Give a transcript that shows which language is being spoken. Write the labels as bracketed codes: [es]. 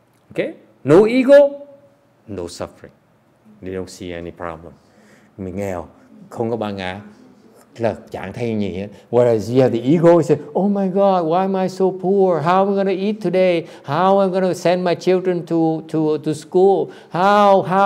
[en] Okay, no ego, no suffering. They don't see any problem. [vi] Mình nghèo, không có bản ngã, là chẳng thấy gì hết. [en] Whereas you have the ego, you say, oh my God, why am I so poor? How am I going to eat today? How am I going to send my children to school? How?